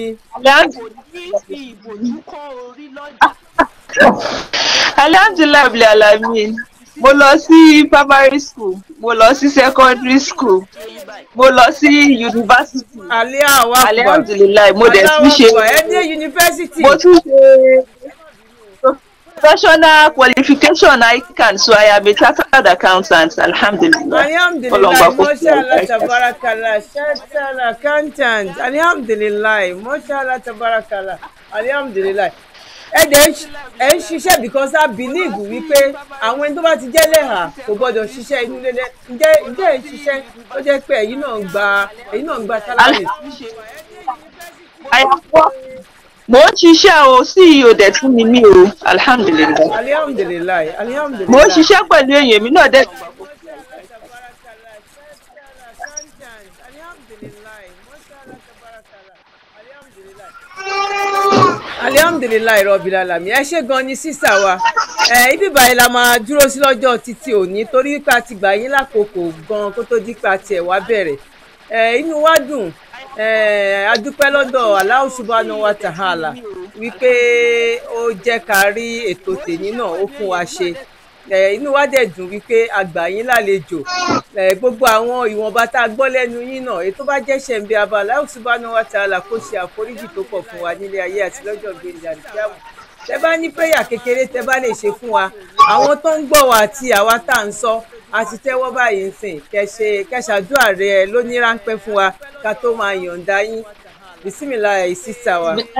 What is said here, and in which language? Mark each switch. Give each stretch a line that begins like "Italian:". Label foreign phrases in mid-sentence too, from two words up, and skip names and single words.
Arabic: الحمد لله رب العالمين
Yoruba: mo lọ sí
English: primary school
Yoruba: mo lọ sí
English: secondary school
Yoruba: mo lọ sí university alhamdulilayi mo dẹ̀ tún ṣe mo tún ṣe
English: professional qualification
Yoruba: ICAN
English: so I am a chartered accountant
Yoruba: alhamdulilayi
Arabic: ما شاء الله تبارك الله
English: chartered accountant
Arabic: الحمد لله ما شاء الله تبارك الله الحمد لله
Yoruba: ẹ ń ṣiṣẹ́
English: because I believe
Yoruba: wípé àwọn ẹni tó bá ti jẹ́ lẹ́hà kò gbọ́dọ̀ ṣiṣẹ́ inú lélẹ̀ ǹjẹ́ ẹ ń ṣiṣẹ́ ó jẹ́ pé ẹ̀yin náà ń gba sálárì. mo ń ṣiṣẹ́ o CEO dẹ̀ tún ni mí o alhamdulilayi. alhamdulilayi. mo ń ṣiṣẹ́ pẹ̀lú èèyàn mi náà dẹ̀.
Arabic: الحمد لله رب العالمين
Yoruba: ẹ ṣé gan ni sísà wa ibi báyìí la máa dúró sí lọ́jọ́ títí òní torí pé a ti gbà yín lákòókò gan kó tó di pé a tiẹ̀ wá bẹ̀rẹ̀ inú wa dùn a dúpẹ́ lọ́dọ̀
Arabic: الله سبحانه وتعالى
Yoruba: wípé ó jẹ́ ká rí ètò tèmi náà ó fún wa ṣe inú wa dẹ̀ dùn wípé a gbà yín lálejò gbogbo àwọn ìwọ̀nba tá a gbọ́ lẹ́nu yín náà èyí tó bá jẹ́ ṣẹ̀ǹbẹ̀ abala
Arabic: الله سبحانه وتعالى
Yoruba: kó ṣe àforíjì tó pọ̀ fún wa nílé ayé àti lọ́jọ́ gbèǹdé àdìsíàmù tẹ bá ní péyà kékeré tẹ bá lè ṣe fún wa àwọn tó ń gbọ́ wa àti àwa tá à ń sọ àti tẹ́wọ́ báyìí ń sìn kẹṣàdúrà rẹ lóní ráńpẹ́ fún wa ká tó máa yọ̀ǹda yín bisimilayi sísà wa.